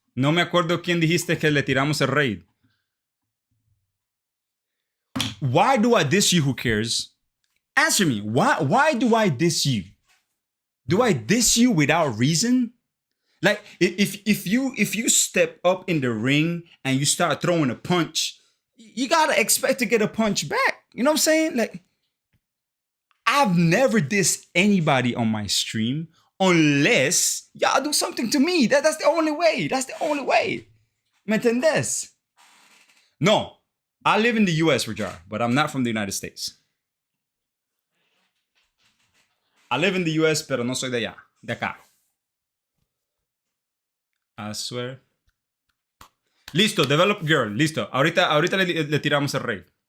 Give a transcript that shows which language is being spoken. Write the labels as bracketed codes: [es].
[es] No me acuerdo quién dijiste que le tiramos el raid. [en] Why do I diss you? Who cares? Answer me. Why do I diss you? Do I diss you without reason? Like if you step up in the ring and you start throwing a punch, you gotta expect to get a punch back. You know what I'm saying? Like, I've never dissed anybody on my stream unless y'all do something to me. That's the only way. That's the only way. [es] ¿Me entendés? [en] No, I live in the US, Rajar, but I'm not from the United States. I live in the US, [es] pero no soy de allá, de acá. [en] I swear. Listo, develop girl. Listo. [es] Ahorita le tiramos el rey.